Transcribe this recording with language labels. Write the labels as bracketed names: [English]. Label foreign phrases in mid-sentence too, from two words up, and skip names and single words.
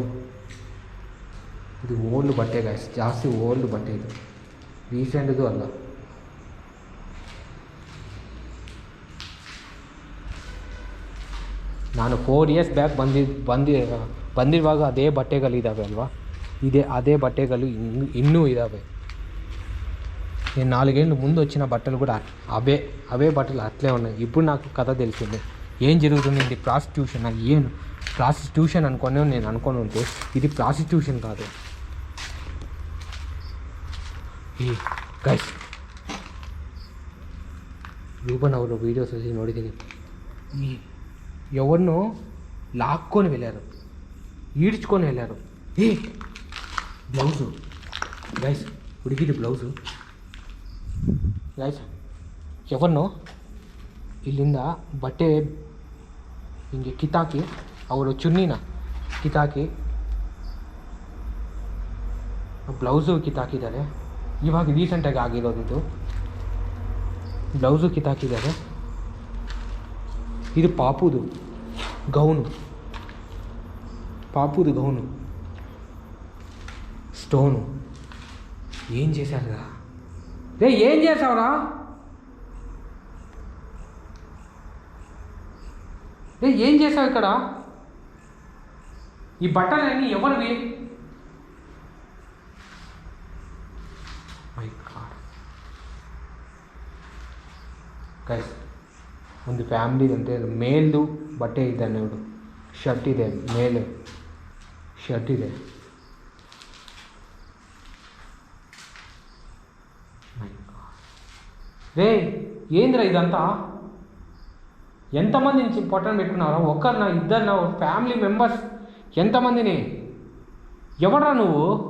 [Kannada] ಇದು ಓಲ್ಡ್ ಬಟ್ಟೆ ಗಾಯ್ಸ್, ಜಾಸ್ತಿ ಓಲ್ಡ್ ಬಟ್ಟೆ ಇದು, ರೀಸೆಂಟ್ದು ಅಲ್ಲ. ನಾನು 4 years ಬ್ಯಾಕ್ ಬಂದಿರುವಾಗ ಅದೇ ಬಟ್ಟೆಗಳಿದ್ದಾವೆ ಅಲ್ವಾ, ಅದೇ బట్టలు ಇನ್ನೂ ఇదావే. [Telugu] నేను 4 ఏళ్ళు ముందు వచ్చిన బట్టలు కూడా అవే బట్టలు అట్లే ఉన్నాయి. ఇప్పుడు నాకు కథ తెలిసింది ఏం జరుగుతుంది. ఇది ప్రాస్టిట్యూషన్ ಏನು ప్రాస్టిట్యూషన్ అనుకునే నేను అనుకొని ఉంటే ఇది ప్రాస్టిట్యూషన్ కాదు. [Kannada] ಈ ಗೈಸ್, ರೂಪನ್ ಅವರು ವೀಡಿಯೋಸ್ ನೋಡಿದ್ದೀನಿ. [Telugu] ಈ ఎవరినో లాక్కొని వెళ్ళారు, ఈడ్చుకొని వెళ్ళారు. [Kannada] ಬ್ಲೌಸು ಗೈಸ್, ಹುಡುಗಿದು ಬ್ಲೌಸು ಗೈಸ್. ఎవరిನೋ ಇಲ್ಲಿಂದ ಬಟ್ಟೆ ಹಿಂಗೆ ಕಿತ್ತಾಕಿ, ಅವರು ಚುನ್ನಿನ ಕಿತ್ತಾಕಿ, ಬ್ಲೌಸು ಕಿತ್ತಾಕಿದ್ದಾರೆ. ಇವಾಗ ರೀಸೆಂಟಾಗಿ ಆಗಿರೋದಿದ್ದು ಬ್ಲೌಸು ಕಿತ್ತಾಕಿದ್ದಾರೆ. ಇದು ಪಾಪುದು ಗೌನು స్టోను. [Telugu] ఏం చేశారురా రే? ఏం చేసావురా రే? ఏం చేసావు ఇక్కడ? ఈ బట్టలన్నీ ఎవరివి? [English] my god [Kannada] ಗೈಸ್, ಒಂದು ಫ್ಯಾಮ್ಲಿ ಅಂತೆ ಮೇಲ್ದು ಬಟ್ಟೆ ಇದೆ, ನೋಡು, ಶರ್ಟ್ ಇದೆ, ಮೇಲೆ ಶರ್ಟ್ ಇದೆ. [Telugu] రే ఏంద్రా ఇదంతా? ఎంతమంది నుంచి పొట్టను పెట్టుకున్నారా? ఒక్కరినా, ఇద్దరినా, [English] family members [Telugu] ఎంతమందిని? ఎవడరా నువ్వు?